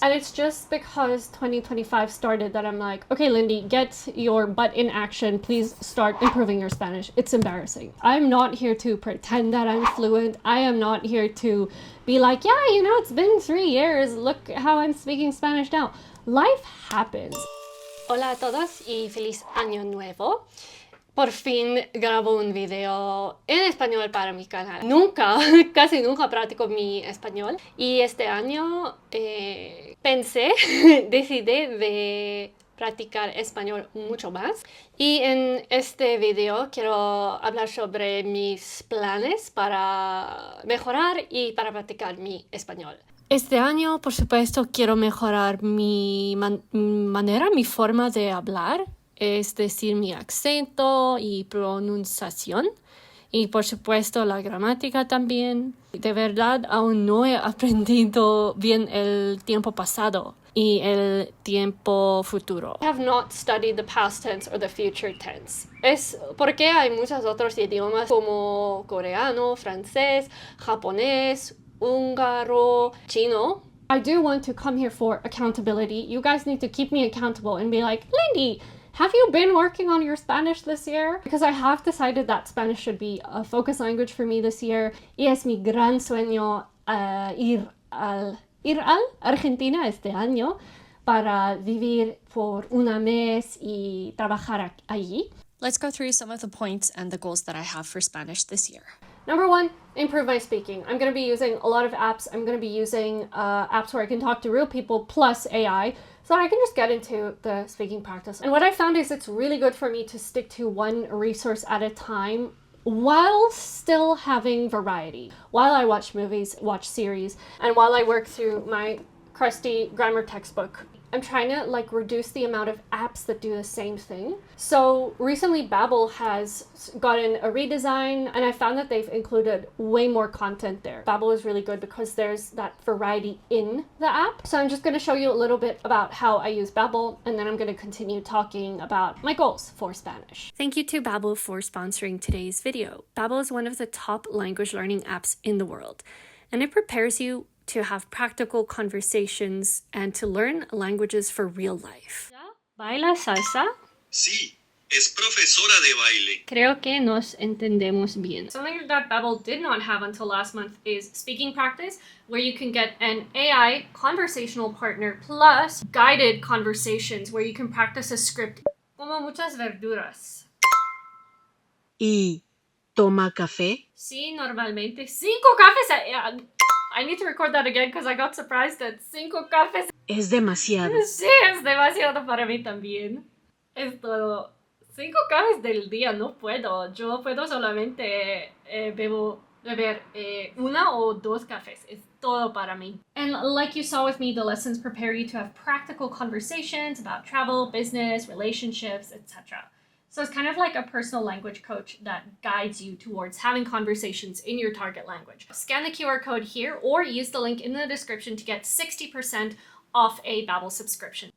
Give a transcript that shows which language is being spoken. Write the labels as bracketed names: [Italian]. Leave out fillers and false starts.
[English] And it's just because 2025 started that I'm like, okay, Lindie, get your butt in action. Please start improving your Spanish. It's embarrassing. I'm not here to pretend that I'm fluent. I am not here to be like, yeah, you know, it's been 3 years. Look how I'm speaking Spanish now. Life happens. [Spanish] Hola a todos y feliz año nuevo. Por fin grabo un video en español para mi canal. Casi nunca practico mi español. Y este año decidí de practicar español mucho más. Y en este video quiero hablar sobre mis planes para mejorar y para practicar mi español. Este año, por supuesto, quiero mejorar mi manera, mi forma de hablar. Es decir, mi acento y pronunciación. Y por supuesto la gramática también. De verdad, aún no he aprendido bien el tiempo pasado y el tiempo futuro. [English] I have not studied the past tense or the future tense. [Spanish] Es porque hay muchos otros idiomas como coreano, francés, japonés, húngaro, chino. [English] I do want to come here for accountability. You guys need to keep me accountable and be like, Lindie, have you been working on your Spanish this year? Because I have decided that Spanish should be a focus language for me this year. [Spanish] Y es mi gran sueño ir al Argentina este año para vivir por un mes y trabajar allí. [English] Let's go through some of the points and the goals that I have for Spanish this year. Number 1, improve my speaking. I'm going to be using a lot of apps. I'm going to be using apps where I can talk to real people plus AI so that I can just get into the speaking practice. And what I found is it's really good for me to stick to one resource at a time while still having variety. While I watch movies, watch series, and while I work through my crusty grammar textbook. I'm trying to reduce the amount of apps that do the same thing. So recently Babbel has gotten a redesign and I found that they've included way more content there. Babbel is really good because there's that variety in the app. So I'm just going to show you a little bit about how I use Babbel and then I'm going to continue talking about my goals for Spanish. Thank you to Babbel for sponsoring today's video. Babbel is one of the top language learning apps in the world and it prepares you to have practical conversations and to learn languages for real life. [Spanish] ¿Baila salsa? Sí, es profesora de baile. Creo que nos entendemos bien. [English] Something that Babbel did not have until last month is speaking practice, where you can get an AI conversational partner plus guided conversations where you can practice a script. [Spanish] Como muchas verduras. ¿Y toma café? Sí, normalmente. 5 cafés. [English] I need to record that again because I got surprised at 5 cafés. [Spanish] Es demasiado. Sí, es demasiado para mí también. Es todo. 5 cafés del día no puedo. Yo puedo solamente beber 1 o 2 cafés. Es todo para mí. [English] And like you saw with me, the lessons prepare you to have practical conversations about travel, business, relationships, etc. So it's kind of like a personal language coach that guides you towards having conversations in your target language. Scan the QR code here or use the link in the description to get 60% off a Babbel subscription.